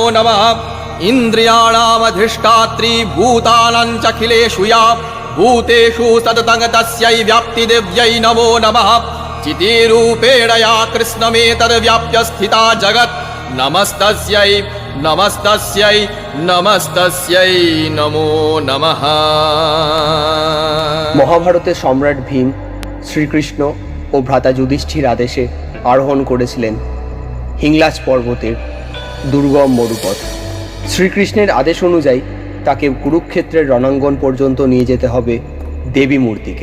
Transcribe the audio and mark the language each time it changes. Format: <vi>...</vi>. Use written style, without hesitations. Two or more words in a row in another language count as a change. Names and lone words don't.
<sa>नमः इन्द्रियाणामधिष्ठात्री भूतानां चखिलेषु या भूतेषु सततं तस्यै व्याप्तिदेव्यै नमो नमः चितिरूपेण या कृष्णमेतद्व्याप्य स्थिता जगत् नमस्तस्यै नमस्तस्यै नमस्तस्यै नमो नमः।</sa> <bn>মহাভারতের সম্রাট ভীম শ্রীকৃষ্ণ ও ভ্রাতা যুধিষ্ঠির আদেশে আরোহণ করেছিলেন হিংলাজ পর্বতের দুর্গম মরুপথ। শ্রীকৃষ্ণের আদেশ অনুযায়ী তাকে কুরুক্ষেত্রের রণাঙ্গন পর্যন্ত নিয়ে যেতে হবে দেবী মূর্তিকে।</bn>